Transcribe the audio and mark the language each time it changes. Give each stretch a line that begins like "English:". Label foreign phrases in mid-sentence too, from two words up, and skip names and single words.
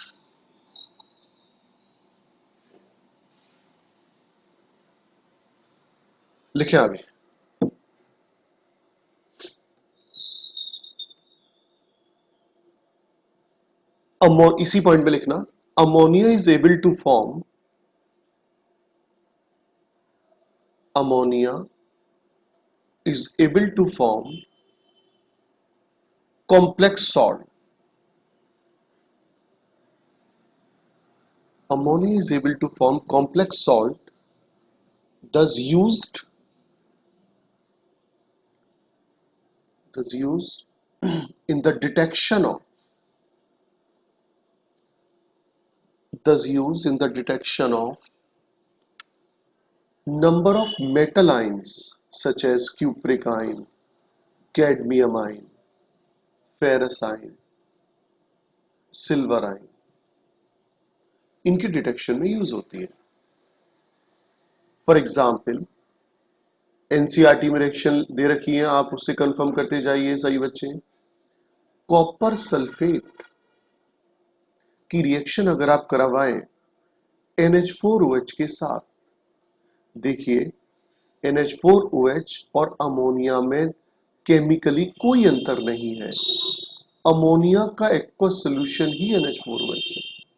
Hindi: लिखे आगे। इसी पॉइंट में लिखना,
English: ammonia is able to form, ammonia is able to form complex salt. Ammonia is able to form complex salt, thus used in the detection of, thus used in the detection of number of metal ions such as cupric ion, cadmium ion, ferrous ion, silver ion,
Hindi: इनके डिटेक्शन में यूज होती है।
English: for example
Hindi: एनसीईआरटी में रिएक्शन दे रखी है, आप उससे कंफर्म करते जाइए सही बच्चे।
English: copper sulphate
Hindi: की रिएक्शन अगर आप करवाएं NH4OH के साथ, देखिए NH4OH और अमोनिया में केमिकली कोई अंतर नहीं है, अमोनिया का
English: aqueous solution
Hindi: ही NH4OH है।